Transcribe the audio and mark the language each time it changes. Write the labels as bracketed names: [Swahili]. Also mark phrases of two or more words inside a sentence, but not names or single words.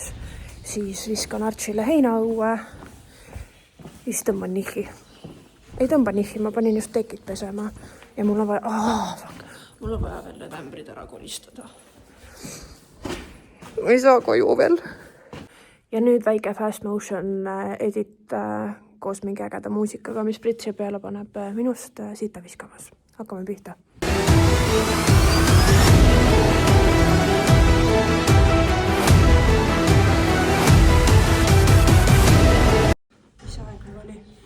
[Estonian] Siis viskan Archile heina õue. Siis tõmban nihhi. Ei tõmba nihhi, ma panin just tekid pesema. Ja mul on vaja... Mul on vaja veel need ämbrid ära kolistada. Ma ei saa koju veel. Ja nüüd väike [English] fast motion edit [Estonian] koos mingi ägeda muusikaga, mis pritsi peale paneb minust sita viskamas. Hakkame pihta. Mis aeg meil oli?